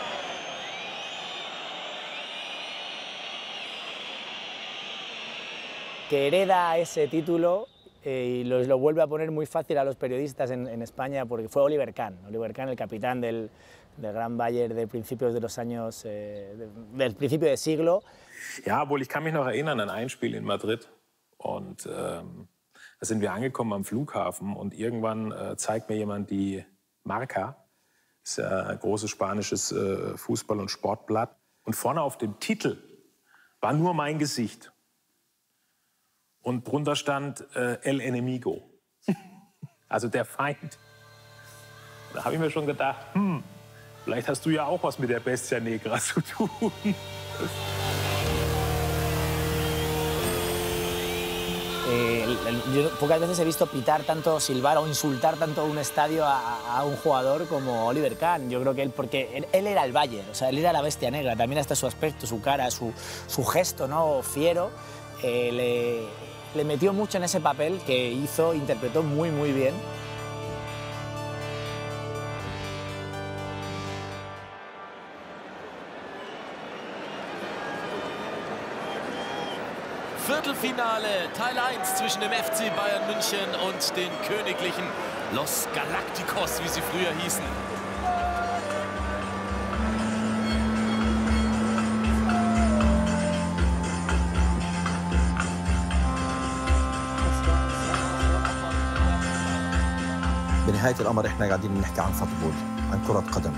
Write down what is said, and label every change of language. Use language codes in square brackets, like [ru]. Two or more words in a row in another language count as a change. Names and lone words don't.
[es] Que hereda ese título y lo vuelve a poner muy fácil a los periodistas en España porque fue Oliver Kahn, el capitán del Gran Bayern de principios de los años, del principio del siglo. [de] Ja, wohl, ich kann mich noch erinnern an ein Spiel in Madrid und da sind wir angekommen am Flughafen und irgendwann zeigt mir jemand die Marca, das ist ein großes spanisches Fußball- und Sportblatt und vorne auf dem Titel war nur mein Gesicht. Und drunter stand [es] El Enemigo, [de] also der Feind. Da habe ich mir schon gedacht, vielleicht hast du ja auch was mit der [es] Bestia Negra [de] zu tun. [es] Yo pocas veces he visto pitar tanto, silbar o insultar tanto a un estadio a un jugador como Oliver Kahn. Yo creo que porque él era el Bayern, o sea, él era la bestia negra, también hasta su aspecto, su cara, su gesto, ¿no? Fiero. Le metió mucho en ese papel que interpretó muy, muy bien. [de] Viertelfinale, Teil 1 zwischen dem FC Bayern München und den Königlichen [es] Los Galacticos, [de] wie sie früher hießen. [ar] بنهاية الأمر إحنا قاعدين نحكي عن فوتبول، عن كرة قدم.